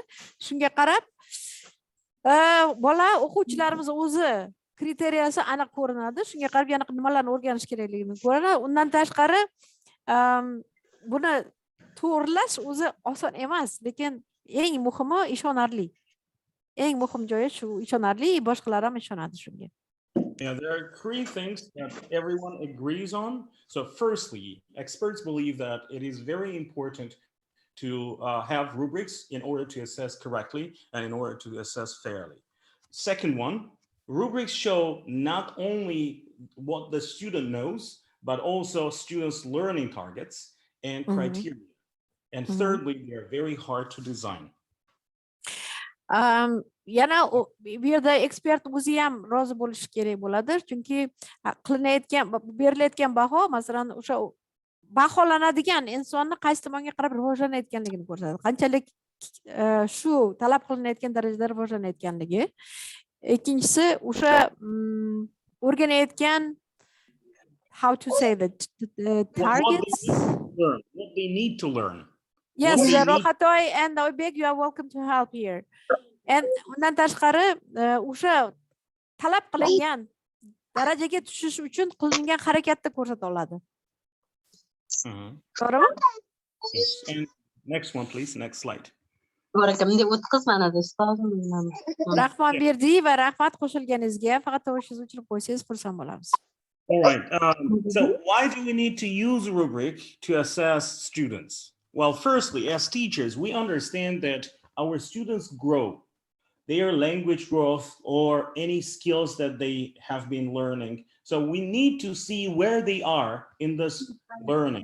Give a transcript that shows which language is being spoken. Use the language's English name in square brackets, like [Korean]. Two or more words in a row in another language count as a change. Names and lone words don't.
[Uzbek] Shunga qarab bola o'quvchilarimiz o'zi kriteriyasi aniq ko'rinadi. Shunga qarab yana nimalarni o'rganish kerakligini ko'radi. Undan tashqari buni to'g'rilash o'zi oson emas, lekin eng muhimi ishonarli. Eng muhim joyi shu ishonarli, boshqalar ham ishonadi shunga. [English] Yeah, there are three things that everyone agrees on. So firstly, experts believe that it is very important to have rubrics in order to assess correctly and in order to assess fairly. Second one, rubrics show not only what the student knows, but also students' learning targets and criteria. And thirdly, they are very hard to design. [Uzbek] Yana bu yerda ekspert o'zi ham rozi bo'lishi kerak bo'ladi, chunki qilinayotgan berilayotgan baho masalan o'sha baholanadigan insonni qaysi tomonga qarab rivojlanayotganligini ko'rsatadi. Qanchalik shu talab qilinayotgan darajada rivojlanayotganligi. Ikkinchisi o'sha o'rganayotgan [English] how to say that targets What they need to learn. Yes, Rohatoy and Oybek, you are welcome to help here. [Uzbek] And undan tashqari o'sha talab qilingan darajaga tushish uchun qilingan harakatni ko'rsata oladi. To'g'rimi? [English] And next one, please. Next slide. [Uzbek] Rahmat Berdiyev va rahmat qo'shilganingizga. Faqat tovushingizni o'chirib qo'ysangiz xursand bo'lamiz. [English] All right. So why do we need to use a rubric to assess students? Well, firstly, as teachers, we understand that our students grow, their language growth or any skills that they have been learning. So we need to see where they are in this learning.